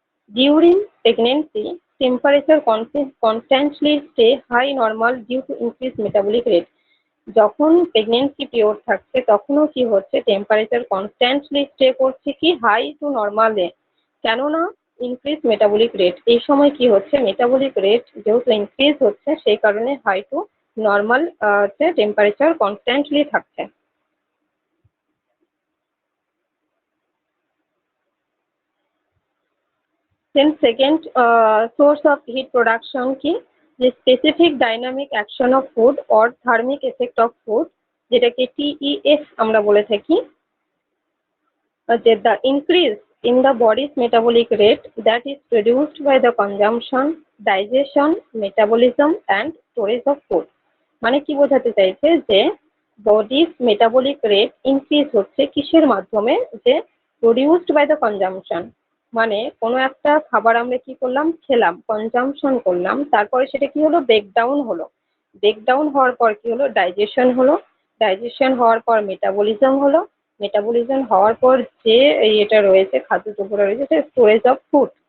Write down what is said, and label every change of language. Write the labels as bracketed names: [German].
[English] During pregnancy, temperature constantly stay high normal due to increased metabolic rate। [Bangla] যখন pregnancy period থাকছে তখনও কি হচ্ছে? টেম্পারেচার কনস্ট্যান্টলি স্টে করছে কি হাই টু নর্মালে কেননা ইনক্রিজ মেটাবলিক রেট, এই সময় কি হচ্ছে, মেটাবলিক রেট যেহেতু ইনক্রিজ হচ্ছে সেই কারণে high two normal temperature constantly থাকছে। [English] Then second source of heat production [Bangla] কি, যে [English] specific dynamic action of food or thermic effect of food, [Bangla] যেটাকে TEF আমরা বলে থাকি, [English] that the increase in the body's metabolic rate that is produced by the consumption, digestion, metabolism and storage of food। [Bangla] মানে কি বোঝাতে চাইছে যে বডির মেটাবলিক রেট ইনক্রিজ হচ্ছে কিসের মাধ্যমে, যে [English] produced by the consumption, [Bangla] মানে কোনো একটা খাবার আমরা কি করলাম, খেলাম, কনজাম্পশন করলাম, তারপরে সেটা কি হলো, ব্রেকডাউন হলো, ব্রেকডাউন হওয়ার পর কি হলো, ডাইজেশন হলো, ডাইজেশন হওয়ার পর মেটাবলিজম হলো, মেটাবলিজম হওয়ার পর যে এটা রয়েছে খাদ্যদ্রব্য রয়েছে সেটা স্টোরেজ অফ ফুড।